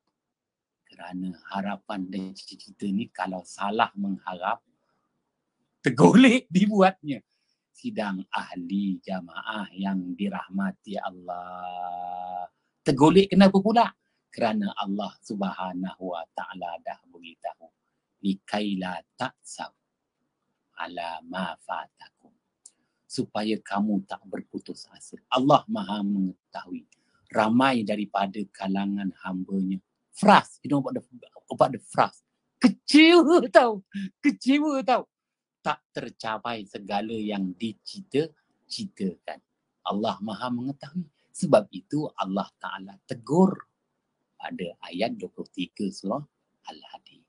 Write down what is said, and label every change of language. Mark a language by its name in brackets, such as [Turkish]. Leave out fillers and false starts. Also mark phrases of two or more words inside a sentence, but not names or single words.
[Malay] Kerana harapan dan cita-cita ni kalau salah mengharap, tergolek dibuatnya. Sidang ahli jamaah yang dirahmati Allah. Tergolek kenapa pula? Kerana Allah Subhanahu Wa Ta'ala dah beritahu. [Arabic] لكيلا تأسوا على ما فاتكم. [Malay] Supaya kamu tak berputus asa. Allah Maha mengetahui. Ramai daripada kalangan hamba-Nya. Fras. [English] You know about the fras. [Malay] Kecewa tau. Tak tercapai segala yang dicita-citakan. Allah Maha mengetahui. Sebab itu Allah Ta'ala tegur pada ayat 23 surah Al-Hadid.